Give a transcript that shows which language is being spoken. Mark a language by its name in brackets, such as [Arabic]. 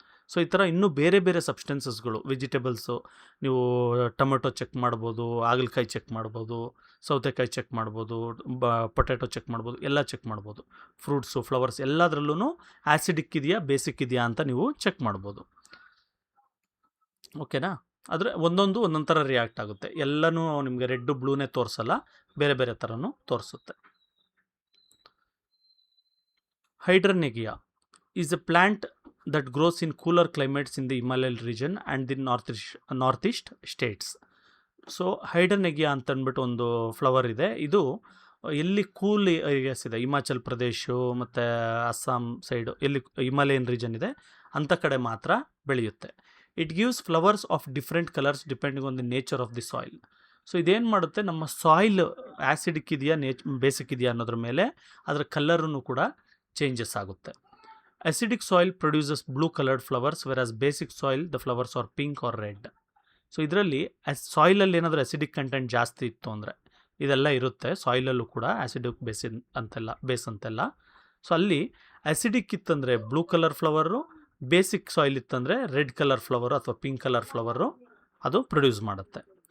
[Kannada] So ಈ ಥರ ಇನ್ನೂ ಬೇರೆ ಬೇರೆ ಸಬ್ಸ್ಟೆನ್ಸಸ್ಗಳು, ವೆಜಿಟೇಬಲ್ಸು ನೀವು ಟೊಮೆಟೊ ಚೆಕ್ ಮಾಡ್ಬೋದು, ಹಾಗಲಕಾಯಿ ಚೆಕ್ ಮಾಡ್ಬೋದು, ಸೌತೆಕಾಯಿ ಚೆಕ್ ಮಾಡ್ಬೋದು, ಪೊಟ್ಯಾಟೊ ಚೆಕ್ ಮಾಡ್ಬೋದು, ಎಲ್ಲ ಚೆಕ್ ಮಾಡ್ಬೋದು. ಫ್ರೂಟ್ಸು, ಫ್ಲವರ್ಸ್ ಎಲ್ಲದರಲ್ಲೂ ಆ್ಯಸಿಡಿಕ್ ಇದೆಯಾ ಬೇಸಿಕ್ ಇದೆಯಾ ಅಂತ ನೀವು ಚೆಕ್ ಮಾಡ್ಬೋದು. ಓಕೆನಾ, ಆದರೆ ಒಂದೊಂದು ಒಂದೊಂದು ಥರ ರಿಯಾಕ್ಟ್ ಆಗುತ್ತೆ. ಎಲ್ಲನೂ ನಿಮಗೆ ರೆಡ್ಡು ಬ್ಲೂನೇ ತೋರಿಸಲ್ಲ, ಬೇರೆ ಬೇರೆ ಥರನೂ ತೋರಿಸುತ್ತೆ. [English] Hydrangea is a plant that grows in cooler climates in the Himalayan region and the northeast states. [Kannada] So ಹೈಡ್ರನೆಗಿಯಾ ಅಂತ ಅಂದ್ಬಿಟ್ಟು ಒಂದು ಫ್ಲವರ್ ಇದೆ. ಇದು ಎಲ್ಲಿ ಕೂಲ್ ಏರಿಯಾಸ್ ಇದೆ, ಹಿಮಾಚಲ್ ಪ್ರದೇಶ ಮತ್ತು ಅಸ್ಸಾಂ ಸೈಡು, ಎಲ್ಲಿ ಹಿಮಾಲಯನ್ ರೀಜನ್ ಇದೆ ಅಂಥ ಕಡೆ ಮಾತ್ರ ಬೆಳೆಯುತ್ತೆ. [English] It gives flowers of different colours depending on the nature of the soil. [Kannada] So ಇದೇನು ಮಾಡುತ್ತೆ, ನಮ್ಮ ಸಾಯಿಲ್ ಆ್ಯಸಿಡಿಕ್ ಇದೆಯಾ ಬೇಸಿಕ್ ಇದೆಯಾ ಅನ್ನೋದ್ರ ಮೇಲೆ ಅದರ ಕಲರೂ ಕೂಡ ಚೇಂಜಸ್ ಆಗುತ್ತೆ. [English] Acidic soil produces blue colored flowers, whereas basic soil the flowers are pink or red. [Kannada] So ಇದರಲ್ಲಿ ಸಾಯಿಲಲ್ಲಿ ಏನಾದರೂ ಅಸಿಡಿಕ್ ಕಂಟೆಂಟ್ ಜಾಸ್ತಿ ಇತ್ತು ಅಂದರೆ ಇದೆಲ್ಲ ಇರುತ್ತೆ. ಸಾಯಿಲಲ್ಲೂ ಕೂಡ ಆ್ಯಸಿಡಿಕ್ ಬೇಸ್ ಅಂತೆಲ್ಲ. ಸೊ ಅಲ್ಲಿ ಆ್ಯಸಿಡಿಕ್ ಇತ್ತಂದರೆ blue colour flower, basic soil ಇತ್ತಂದರೆ ರೆಡ್ ಕಲರ್ ಫ್ಲವರು ಅಥವಾ ಪಿಂಕ್ ಕಲರ್ ಫ್ಲವರು ಅದು ಪ್ರೊಡ್ಯೂಸ್ ಮಾಡುತ್ತೆ.